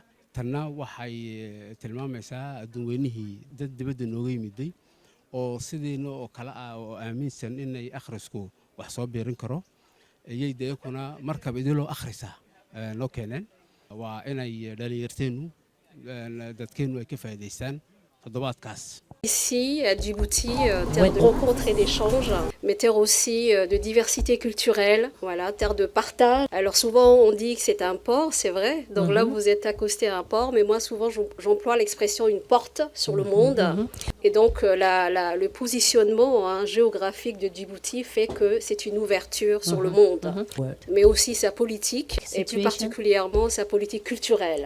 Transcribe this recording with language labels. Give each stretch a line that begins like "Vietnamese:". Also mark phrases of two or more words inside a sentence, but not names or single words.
Somali: tanna waxay tilmaamaysaa dadweynihii dad dibadda nooga yimiday oo sideena oo kala ah oo aaminsan inay akhrisku wax soo beerin karo ayay deekuna markab idiloo akhrisa noo keeneen. waa inay dhalinyarteenu dadkeenu ay ka faa'iideystaan toddobaadkaas.
French: Ici, à Djibouti, terre de rencontres et d'échanges, mais terre aussi de diversité culturelle, voilà, terre de partage. Alors souvent on dit que c'est un port, c'est vrai, donc là vous êtes accosté à un port, mais moi souvent j'emploie l'expression une porte sur le monde. Et donc le positionnement géographique de Djibouti fait que c'est une ouverture sur le monde, mais aussi sa politique, et plus particulièrement sa politique culturelle.